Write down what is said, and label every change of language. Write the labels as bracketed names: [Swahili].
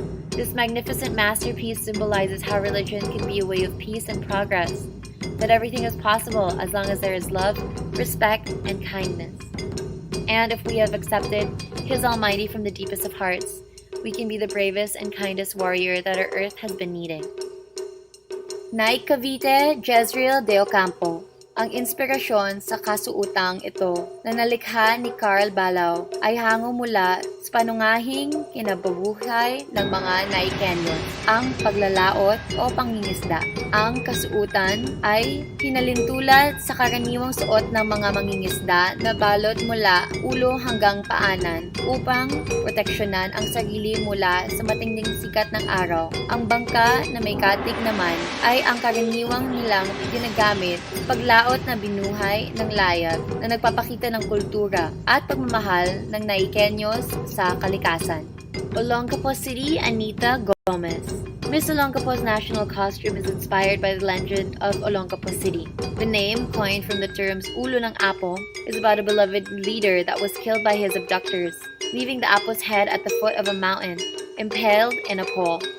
[English] This magnificent masterpiece symbolizes how religion can be a way of peace and progress, that everything is possible as long as there is love, respect, and kindness. And if we have accepted His Almighty from the deepest of hearts, we can be the bravest and kindest warrior that our earth has been needing. Naik Cavite, Jezreel de Ocampo. [Filipino] Ang inspirasyon sa kasuotang ito na nalikha ni Carl Balaw ay hango mula sa panungahing kinabubuhay ng mga Naikenyon, ang paglalaot o pangingisda. Ang kasuotan ay hinalintulad sa karaniwang suot ng mga mangingisda na balot mula ulo hanggang paanan upang proteksyonan ang sarili mula sa matinding sikat ng araw. Ang bangka na may katig naman ay ang karaniwang nilang ginagamit sa paglaot na binuhay ng layag na nagpapakita ng kultura at pagmamahal ng Naikenyos sa kalikasan. [English] Olongapo City, Anita Gomez. Miss Olongapo's national costume is inspired by the legend of Olongapo City. The name, coined from the terms ulo ng apo, is about a beloved leader that was killed by his abductors, leaving the apo's head at the foot of a mountain, impaled in a pole.